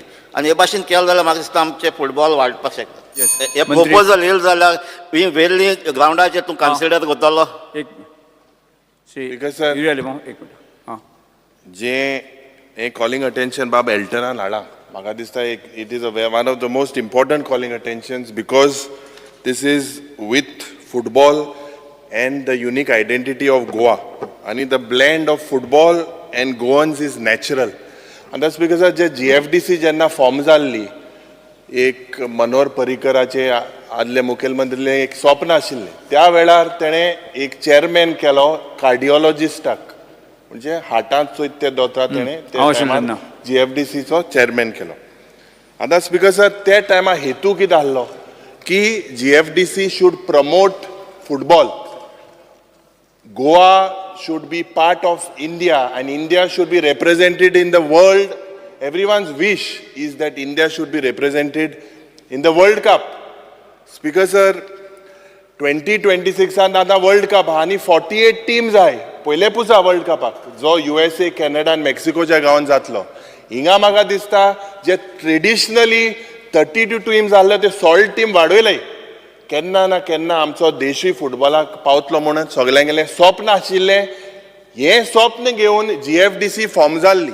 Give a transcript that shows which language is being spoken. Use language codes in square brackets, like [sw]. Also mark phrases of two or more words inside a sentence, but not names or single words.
[kok] आनी हे भाशेन केलें जाल्यार म्हाका दिसता आमचें फुटबॉल वाडपाक शकता. हे प्रपोजल येयलें जाल्यार वेल्ली ग्रावंडाचेर तूं कन्सिडर करतलो? जे हे कॉलिंग अटेन्शन बाब एल्टनान हाडा, म्हाका दिसता [en] it is one of the most important calling attentions because this is with football and the unique identity of Goa. And the blend of football and Goans is natural. And that's because [kok] जे GFDC जेन्ना फॉर्म जाल्ली, एक मनोहर पर्रीकराचे आदले मुखेलमंत्रीले एक स्वप्न आशिल्लें. त्या वेळार तेणें एक चेअरमॅन केलो कार्डिओलॉजिस्टाक, म्हणजे हार्टांत चोयत ते दोतोर तेणें GFDCचो चेअरमॅन केलो. [en] And that's because [kok] त्या टायमार हेतू कितें आसलो की GFDC [en] should promote football. Goa should be part of India and India should be represented in the world. Everyone's wish is that India should be represented in the World Cup. [kok] Speaker sir, 2026 आता World Cup आणि 48 टीम्स आहे. पहिले पुसा वर्ल्ड कपाक जो USA, कॅनडा आणि मेक्सिकोच्या गावात जातलो. हिंगा म्हाका दिसता जे ट्रेडिशनली 32 टीम्स आसले ते 16 टीम वाडयले. केन्ना ना केन्ना आमचो देशूय फुटबॉलाक पावतलो म्हणून सगळ्यांगेलें स्वप्न आशिल्लें. हें स्वप्न घेवन GFDC फॉर्म जाल्ली.